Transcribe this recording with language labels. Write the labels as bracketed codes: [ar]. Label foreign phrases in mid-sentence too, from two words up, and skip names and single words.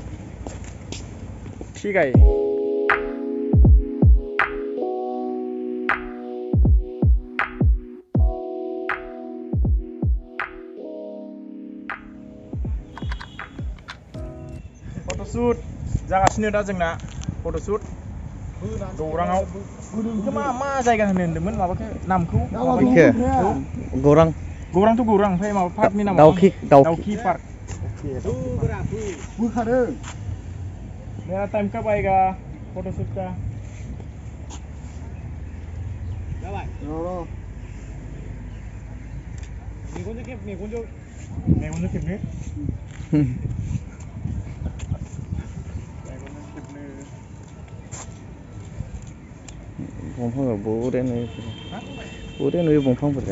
[brx] थिगाय फट'शुट जागासिनो दा जोंना फट'शुट गौराङाव बेखौ मा जायगा होनदोंमोन माबाखौ नामखौ गौरांथ' गौरां ओमफ्राय माबा पार्कनि नामा दाउखि पार्क बोखादों [hi] मेरा टाइम कब आएगा फोटोशूट का [brx] मेगनजों खेबनो दंफांआ बरिया नुयो दंफांफोरखौ